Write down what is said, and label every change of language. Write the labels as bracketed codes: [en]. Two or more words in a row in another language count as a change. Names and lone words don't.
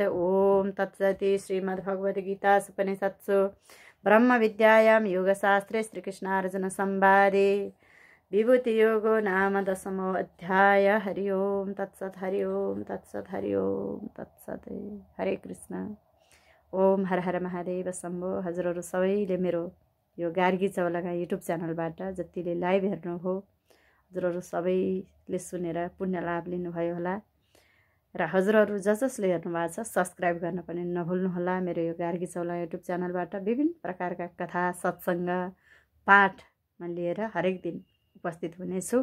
[sa] ॐ तत्सदिति श्रीमद्भगवद्गीतासुपनिषत्सु ब्रह्मविद्यायां योगशास्त्रे श्रीकृष्णार्जुनसंवादे विभूतियोगो नाम 10मो अध्याय। हरि ओम तत्सत्, हरि ओम तत्सत्, हरि ओम तत्सत्। हरे कृष्ण। ओम हर हर महादेव शम्भो। [ne] हजुरहरू सबैले मेरो यो गार्गी चौलागा [en] YouTube channelबाट [ne] जतिले लाइभ हेर्नुभयो हजुरहरू सबैले सुनेर पुण्य लाभ लिनुभयो होला र हजुरहरू जसले हेर्नु भएको छ सब्स्क्राइब गर्न पनि नभुल्नुहोला। मेरो यो गार्गी चौला [en] YouTube channelबाट [ne] विभिन्न प्रकारका कथा सत्सङ्ग पाठमा लिएर हरेक दिन उपस्थित हुनेछु।